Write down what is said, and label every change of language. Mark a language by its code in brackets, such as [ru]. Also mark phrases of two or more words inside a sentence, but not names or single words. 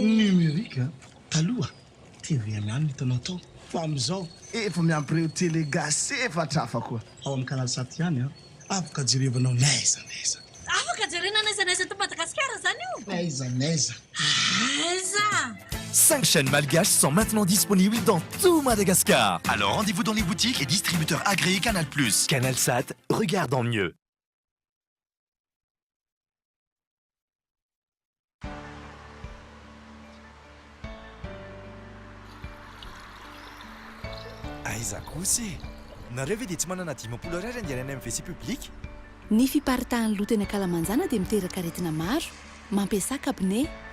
[mg] Numérique taloha TV ihany hitanao tao. Fa amin'izao efa miampireo télé gasy efatra hafa koa. Ao amin'ny canal 7 ihany afaka jerevanao naiza. Afaka jerena naiza to Madagasikara zany io. Naiza. Aiza. [fr] 5 chaînes malgaches sont maintenant disponibles dans tout Madagascar. Alors rendez-vous dans les boutiques et distributeurs agréés Canal+. Canal Sat, regarde en mieux. [mg] Aiza kosa nareo ve dia tsy manana 10 ariary andehanana amin'ny [fr] WC public? [mg] Ny fiparitahan'ny loto eny ankalamanjana dia miteraka aretina maro, mampiasa cabinet.